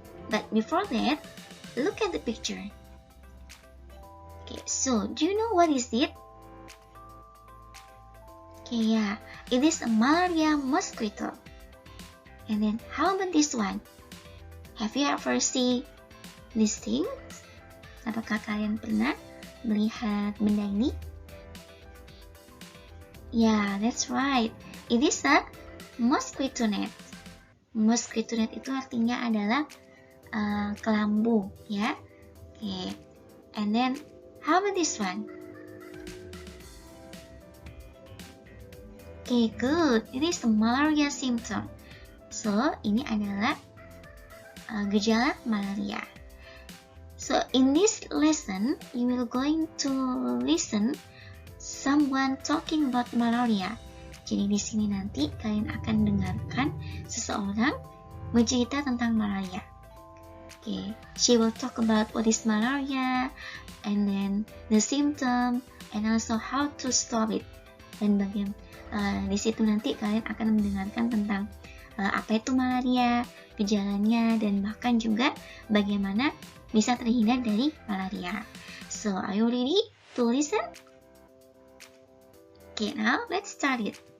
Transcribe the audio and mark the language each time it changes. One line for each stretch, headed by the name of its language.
English: But before that, look at the picture. Okay, so do you know what is it? Okay, yeah, it is a malaria mosquito. And then how about this one? Have you ever seen these things?
Indonesian: Apakah kalian pernah melihat benda ini?
English: Yeah, that's right. It is a mosquito net.
Indonesian: Mosquito net itu artinya adalah kelambu, ya.
English: Okay. And then how about this one? Okay, good. It is a malaria symptom.
Indonesian: So, ini adalah gejala malaria.
English: So, in this lesson, you will going to listen someone talking about malaria.
Indonesian: Jadi di sini nanti kalian akan dengarkan seseorang bercerita tentang malaria.
English: Okay, she will talk about what is malaria, and then the symptom, and also how to stop it.
Indonesian: Dan di situ nanti kalian akan mendengarkan tentang apa itu malaria, gejalanya, dan bahkan juga bagaimana bisa terhindar dari malaria.
English: So, are you ready to listen? Okay, now let's start it.